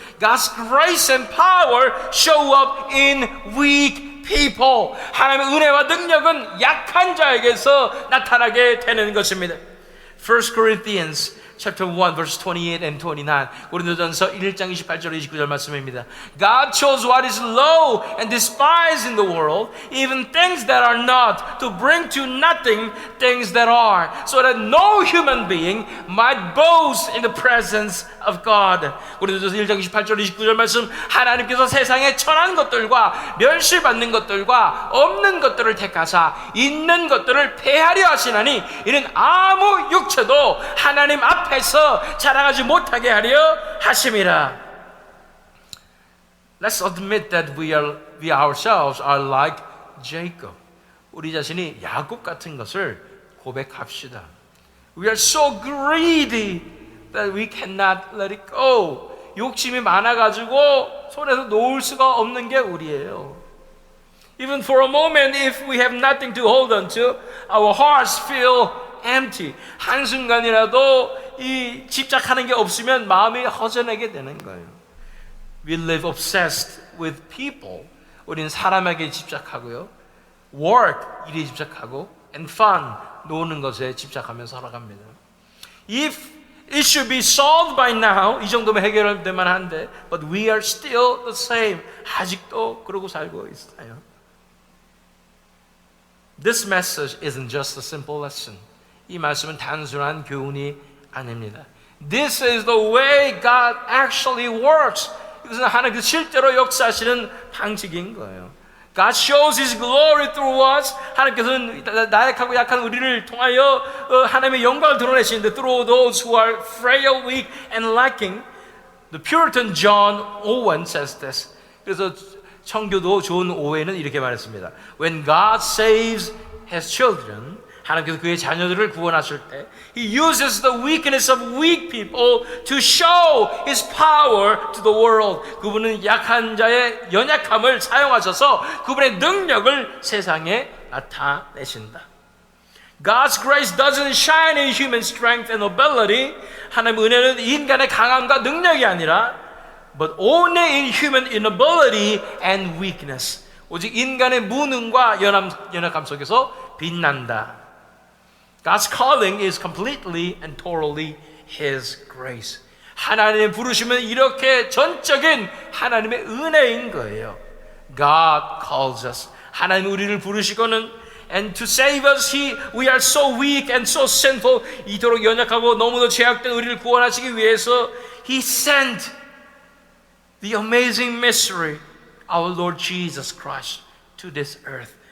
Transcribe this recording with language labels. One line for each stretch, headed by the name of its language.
English: God's grace and power show up in weak people.
Korean: 하나님의 은혜와 능력은 약한 자에게서 나타나게 되는 것입니다.
English: 1 Corinthians chapter 1 verse 28 and 29.
Korean: 고린도전서 1장 28절 29절 말씀입니다.
English: God chose what is low and despised in the world, even things that are not, to bring to nothing things that are, so that no human being might boast in the presence of God.
Korean: 고린도전서 1장 28절 29절 말씀, 하나님께서 세상에 천한 것들과 멸시받는 것들과 없는 것들을 택하사 있는 것들을 폐하려 하시나니 이는 아무 육체도 하나님 앞에서 자랑하지 못하게 하려 하심이라.
English: Let's admit that we ourselves are like Jacob.
Korean: 우리 자신이 야곱 같은 것을 고백합시다.
English: We are so greedy that we cannot let it go.
Korean: 욕심이 많아가지고 손에서 놓을 수가 없는 게 우리예요.
English: Even for a moment, if we have nothing to hold on to, our hearts feel empty.
Korean: 한순간이라도 이 집착하는 게 없으면 마음이 허전하게 되는 거예요.
English: We live obsessed with people.
Korean: 우리는 사람에게 집착하고요. Work, 일에 집착하고,
English: and fun,
Korean: 노는 것에 집착하며 살아갑니다.
English: If it should be solved by now,
Korean: 이 정도면 해결될 만한데,
English: but we are still the same.
Korean: 아직도 그러고 살고 있어요.
English: This message isn't just a simple lesson.
Korean: 이 말씀은 단순한 교훈이 아닙니다.
English: This is the way God actually works.
Korean: 이것은 하나님께서 실제로 역사하시는 방식인 거예요.
English: God shows His glory through us.
Korean: 하나님께서는 나약하고 약한 우리를 통하여 하나님의 영광을 드러내시는데
English: through those who are frail, weak, and lacking. The Puritan John Owen says this.
Korean: 그래서 청교도 존 오웬은 이렇게 말했습니다.
English: When God saves His children,
Korean: 하나님께서 그의 자녀들을 구원하실 때
English: He uses the weakness of weak people to show His power to the world.
Korean: 그분은 약한 자의 연약함을 사용하셔서 그분의 능력을 세상에 나타내신다.
English: God's grace doesn't shine in human strength and ability.
Korean: 하나님의 은혜는 인간의 강함과 능력이 아니라
English: but only in human inability and weakness.
Korean: 오직 인간의 무능과 연약함 속에서 빛난다.
English: God's calling is completely and totally His grace.
Korean: 하나님의 부르심은 이렇게 전적인 하나님의 은혜인 거예요.
English: God calls us.
Korean: 하나님 우리를 부르시고는
English: and to save us, we are so weak and so sinful.
Korean: 이토록 연약하고 너무도 죄악된 우리를 구원하시기 위해서
English: He sent the amazing mystery, our Lord Jesus Christ, to this earth.